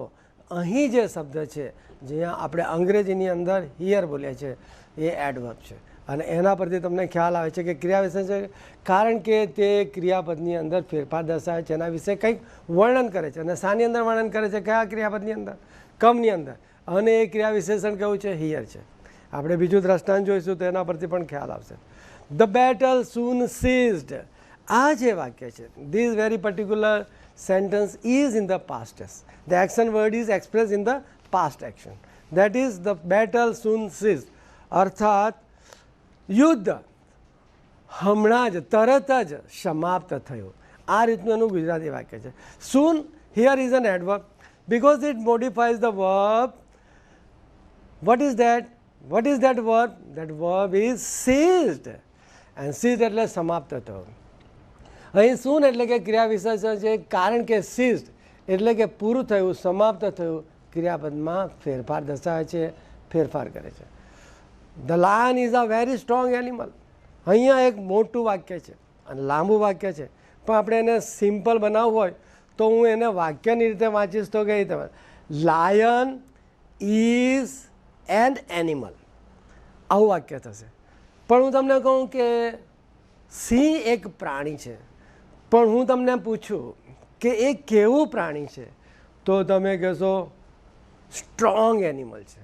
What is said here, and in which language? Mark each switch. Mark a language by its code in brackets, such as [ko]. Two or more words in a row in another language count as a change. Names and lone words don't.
[gu] અહીં જે શબ્દ છે જ્યાં આપણે અંગ્રેજીની અંદર હિયર બોલીએ છીએ એ એડવર્બ છે અને એના પરથી તમને ખ્યાલ આવે છે કે ક્રિયા વિશેષણ છે, કારણ કે તે ક્રિયાપદની અંદર ફેરફાર દર્શાવે છે, એના વિશે કંઈક વર્ણન કરે છે. અને શાની અંદર વર્ણન કરે છે? કયા ક્રિયાપદની અંદર? કમની અંદર. અને એ ક્રિયા વિશેષણ કેવું છે? હિયર છે. આપણે બીજું દ્રષ્ટાંત જોઈશું તો એના પરથી પણ ખ્યાલ આવશે. [en] The battle soon ceased. [gu] આ જે વાક્ય છે, [en] This very particular sentence is in the past tense. The action word is expressed in the past action. That is the battle soon cease, [gu] અર્થાત યુદ્ધ હમણાં જ તરત જ સમાપ્ત થયું. આ રીતનું એનું ગુજરાતી વાક્ય છે. [en] Soon here is an adverb because it modifies the verb. What is that? What is that verb? That verb is ceased. And ceased [gu] એટલે સમાપ્ત થયો. અહીં સૂન એટલે કે ક્રિયા વિશેષણ છે, કારણ કે ceased એટલે કે પૂરું થયું, સમાપ્ત થયું, ક્રિયાપદમાં ફેરફાર દર્શાવે છે, ફેરફાર કરે છે. [en] The lion is a very strong animal. [gu] અહીંયા એક મોટું વાક્ય છે અને લાંબુ વાક્ય છે, પણ આપણે એને સિમ્પલ બનાવવું હોય તો હું એને વાક્યની રીતે વાંચીશ તો કઈ રીતે? [en] Lion is an animal, [gu] આવું વાક્ય થશે. પણ હું તમને કહું કે સિંહ એક પ્રાણી છે, પણ હું તમને પૂછું કે એ કેવું પ્રાણી છે, તો તમે કહેશો [en] strong animal [gu] છે.